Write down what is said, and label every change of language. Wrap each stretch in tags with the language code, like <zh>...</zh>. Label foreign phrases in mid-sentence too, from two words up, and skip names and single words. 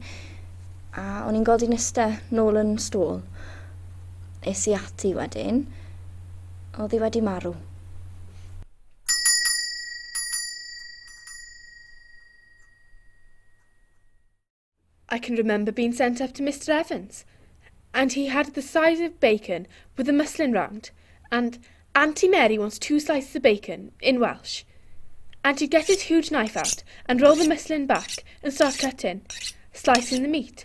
<cy>A o'n i'n gweld i'n iste nôl yn stôl. Es i ati wedyn. Oedd hi wedi marw.</cy> <en>I can remember being sent up to Mr. Evans, and he had the size of bacon with a muslin round, and Auntie Mary wants 2 slices of bacon in Welsh. And he'd get his huge knife out and roll the muslin back and start cutting, slicing the meat.</en>